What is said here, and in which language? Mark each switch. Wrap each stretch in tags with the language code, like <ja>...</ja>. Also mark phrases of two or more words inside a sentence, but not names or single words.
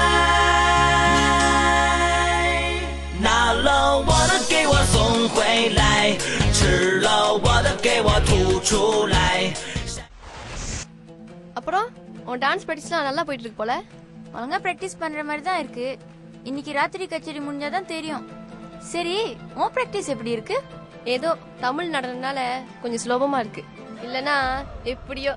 <zh>拿了我的给我送回来，吃了我的给我吐出来。</zh> <ta>அப்புறம் உன்</ta> <en>dance practiceலாம்</en> <ta>நல்லா போயிட்டு இருக்கு போல. ஒழுங்கா பிராக்டிஸ் பண்ற மாதிரி தான் இருக்கு. இன்னைக்கு ராத்திரி கச்சேரி முடிஞ்சாதான் தெரியும். சரி, உன் பிராக்டிஸ் எப்படி இருக்கு? ஏதோ தமிழ் நடனனால கொஞ்சம் சுலபமா இருக்கு. இல்லனா எப்படியோ.</ta>